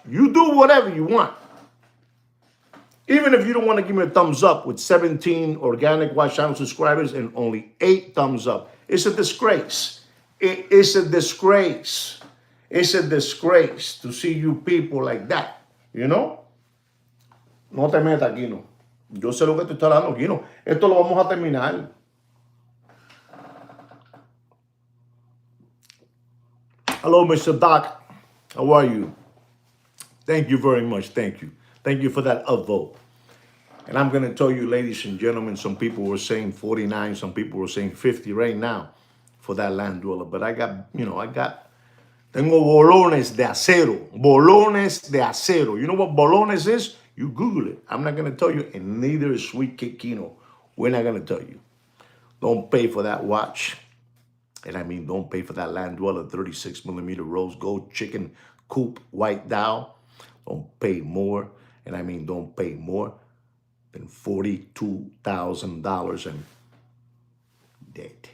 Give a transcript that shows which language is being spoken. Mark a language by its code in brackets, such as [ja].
[en] You do whatever you want. Even if you don't want to give me a thumbs up with 17 organic watch channel subscribers and only 8 thumbs up. It's a disgrace. It is a disgrace. It's a disgrace to see you people like that. [es] No te metas aquí, no. Yo sé lo que te estoy hablando aquí, no. Esto lo vamos a terminar. [en] Hello, Mr. Doc. How are you? Thank you very much. Thank you. Thank you for that vote. And I'm going to tell you, ladies and gentlemen, some people were saying 49, some people were saying 50 right now for that land dweller. But I got, [es] tengo bolones de acero. Bolones de acero. [en] You know what bolones is? You Google it. I'm not going to tell you, and neither is Sweet Kid Kino. We're not going to tell you. Don't pay for that watch. And I mean, don't pay for that land dweller 36 millimeter rose gold chicken coop white dial. Don't pay more. And I mean, don't pay more than $42,000 and dead.